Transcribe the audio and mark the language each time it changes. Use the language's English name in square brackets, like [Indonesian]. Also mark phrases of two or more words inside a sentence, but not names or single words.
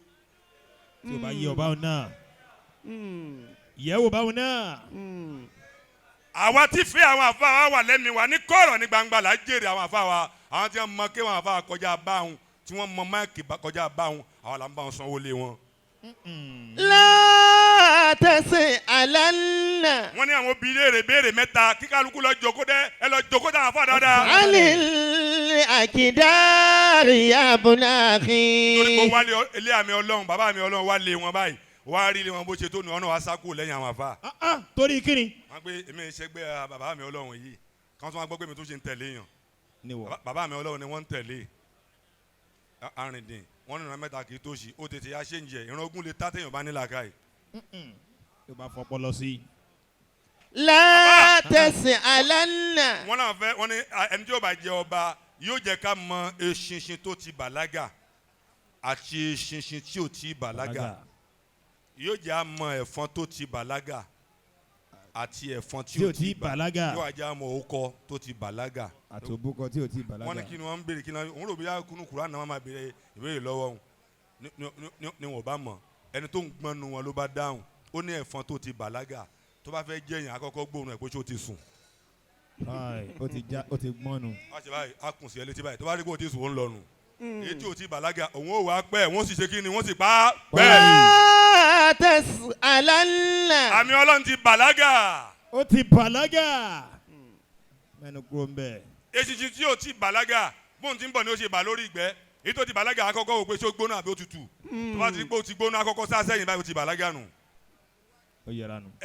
[Yoruba] tí o bá yé ọba òun náà yẹ̀wò báwọn náà. àwa tí fẹ́ àwọn àfa wa wà lẹ́mìí wa ní kọ̀rọ̀ ní gbangba là á jèrè àwọn àfa wa àwọn tí wọ́n mọ kéwù àwọn àfa wa kọjá báwọn tí wọ́n mọ máìkì kọjá báwọn àwọn là ń bá wọn sanwó lé wọn. [Arabic] لا تسألن [Yoruba] wọ́n ní àwọn obìnrin léèrè béèrè mẹ́ta kí kálukú lọ jókòó dẹ́ ẹ lọ jókòó dáhùn àfa dáadáa. [Arabic] عن الأقدار يا ابن أخي. [Yoruba] torí kó wálé ilé àmì ọlọ́run bàbá mi ọlọ́run wá lé wọn báyìí wá rí ilé wọn bó ṣe tó ní ọ̀nà wa sákò lẹ́yìn àwọn àfa. torí kíni. wọ́n pe èmi ìṣẹ́gbẹ́ bàbá mi ọlọ́run yìí kí wọ́n gbọ́ pé mi tó ṣe ń tẹ̀lé yàn bàbá mi ọlọ́run ni wọ́n ń tẹ̀lé arìndìn wọ́n nìran mẹ́ta kì í tó ṣì ó tètè ya ṣé ń jẹ ìran ogun lè tá téèyàn bá ní làákàyè. tó bá fọpọ́ lọ sí. [Arabic] لا تسألن. [Yoruba] wọ́n náà fẹ́ wọ́n ní ẹni tí yóò bá jẹ ọba yóò jẹ́ ká mọ eṣinṣin tó ti bàlágà àti eṣinṣin tí ò ti bàlágà yóò jẹ́ àmọ́ ẹ̀fọn tó ti bàlágà àti ẹ̀fọn tí ò ti bàlágà yóò jẹ́ àmọ́ òkọ tó ti bàlágà àti òbúkọ tí ò tí ì bàlágà. wọ́n ní kí ni wọ́n ń béèrè kí ni òun rò bí kúnú Kùránì náà máa béèrè ìbéèrè lọ́wọ́ òun ni wọ́n bá mọ̀ ẹni tó ń gbọ́n nu wọn ló bá dáhùn ó ní ẹ̀fọn tó ti bàlágà tó bá fẹ́ jẹ́ èèyàn àkọ́kọ́ gbóòórùn ẹ̀ pé ṣó ti sùn. ó ti gbọ́n nu. a ṣe báyìí a kùn sí ẹ létí báyìí tó bá rí pé ó ti sùn ó ń lọ nù. èyí tí ò ti bàlágà òun ò wá pẹ́ wọ́n sì ṣe kí ni wọ́n sì pa á pẹ́. [Arabic] لا تسألن. [Yoruba] àmì Ọlọ́run ti bàlágà. ó ti bàlágà. mẹ́nu kúrò ń bẹ̀. eṣinṣin tí ò ti bàlágà bóun ti ń bọ̀ ni ó ṣe bà lórí ìgbẹ́ èyí tó ti bàlágà àkọ́kọ́ wò pé ṣé ó gbóná àbí ó tutù tó bá ti rí pé ó ti gbóná àkọ́kọ́ sá sẹ́yìn báyìí ó ti bàlágà nù. ó yẹra nù.